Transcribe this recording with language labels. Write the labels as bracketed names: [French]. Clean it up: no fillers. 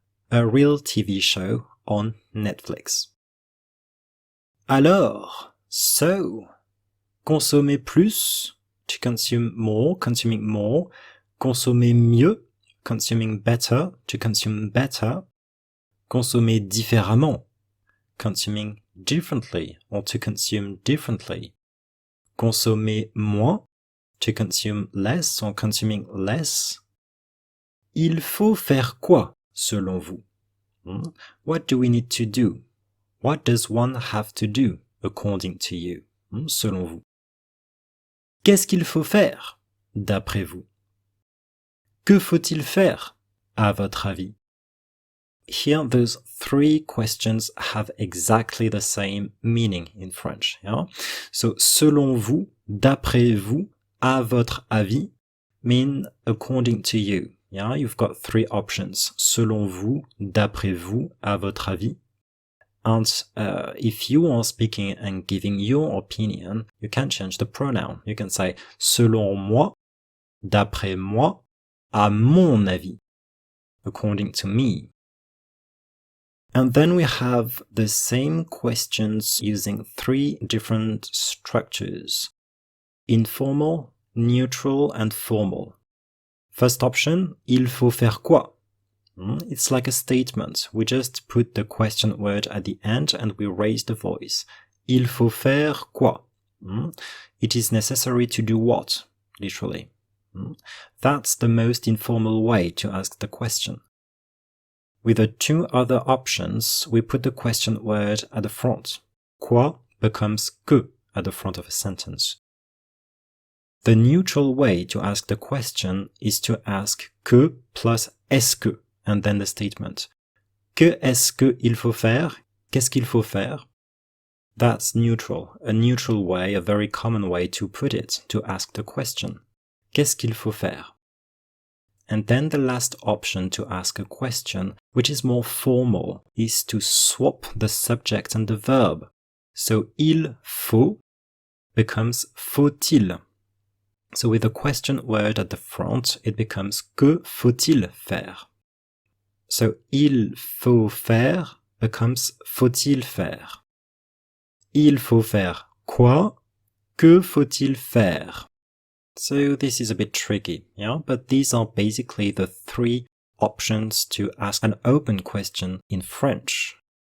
[English] A real TV show on Netflix. Alors, so, [French] consommer plus, [English] to consume more, consuming more, [French] consommer mieux, [English] consuming better, to consume better, [French] consommer différemment, [English] consuming differently, or to consume differently, [French] consommer moins, [English] to consume less, or consuming less. [French] Il faut faire quoi, selon vous? [English] What do we need to do? What does one have to do, according to you? [French] Selon vous. Qu'est-ce qu'il faut faire, d'après vous? Que faut-il faire, à votre avis? [English] Here, those three questions have exactly the same meaning in French. Yeah? So, [French] selon vous, d'après vous, à votre avis, [English] mean according to you. Yeah? You've got three options. [French] Selon vous, d'après vous, à votre avis. [English] And if you are speaking and giving your opinion, you can change the pronoun. You can say [French] selon moi, d'après moi, à mon avis, [English] according to me. And then we have the same questions using three different structures: informal, neutral, and formal. First option, [French] il faut faire quoi? [English] It's like a statement. We just put the question word at the end and we raise the voice. [French] Il faut faire quoi? [English] It is necessary to do what? Literally. That's the most informal way to ask the question. With the two other options, we put the question word at the front. Quoi becomes que at the front of a sentence. The neutral way to ask the question is to ask que plus est-ce que, and then the statement. [French] Que est-ce que il faut faire? Qu'est-ce qu'il faut faire? [English] That's neutral, a neutral way, a very common way to put it, to ask the question. [French] Qu'est-ce qu'il faut faire? [English] And then the last option to ask a question, which is more formal, is to swap the subject and the verb. So il faut becomes faut-il. So with the question word at the front, it becomes [French] que faut-il faire? So il faut faire becomes faut-il faire? Il faut faire quoi? Que faut-il faire? [English] So this is a bit tricky, yeah? But these are basically the three options to ask an open question in French.